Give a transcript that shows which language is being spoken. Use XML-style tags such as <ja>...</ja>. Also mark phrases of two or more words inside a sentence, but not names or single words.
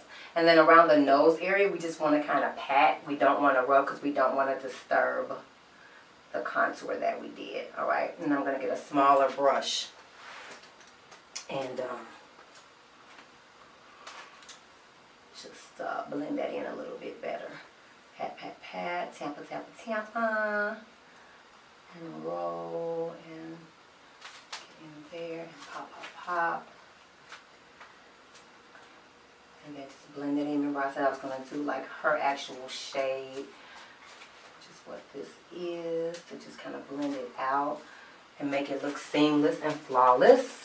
<en>And then around the nose area, we just want to kind of pat. We don't want to rub because we don't want to disturb the contour that we did. All right. And I'm going to get a smaller brush. And just blend that in a little bit better. Pat, pat, pat. Tampa, tampa, tampa. And roll and get in there and pop, pop, pop. And then just blend it in. Remember I said I was going to do like her actual shade, which is what this is, to just kind of blend it out and make it look seamless and flawless.</en>